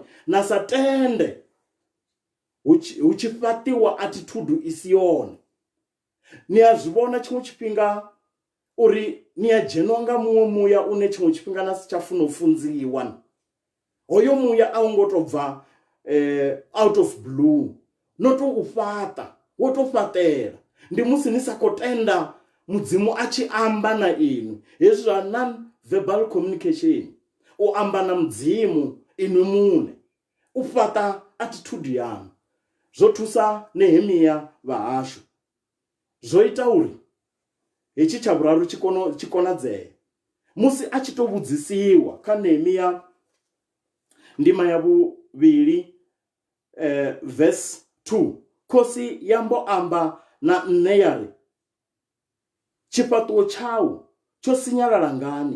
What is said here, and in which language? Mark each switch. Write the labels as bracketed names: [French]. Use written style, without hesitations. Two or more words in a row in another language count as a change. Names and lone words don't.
[Venda] Na sa tende hu tshi fhaṱiwa attitude i si yone. Ni a zwi vhona tshiṅwe tshifhinga uri ni a dzheniwa nga muṅwe muya une tshiṅwe tshifhinga na si tsha funa u funziwa. Hoyo muya a u ngo tou bva [English] out of blue, [Venda] no tou fhaṱa, wo tou fhaṱela. Ndi musi ni sa khou tenda mudzimu a tshi amba na inwi. Hezwi zwa [English] non-verbal communication, [Venda] u amba na mudzimu inwi muṋe, u fhaṱa attitude yanu. Zwo thusa Nehemia vha hashu, zwo ita uri hetshi tsha vhuraru tshi konadzee. Musi a tshi tou vhudzisiwa kha Nehemia ndima ya vhuvhili verse 2, khosi yambo amba na nṋe ya ri, tshifhaṱuwo tshau tsho sinyalala ngani?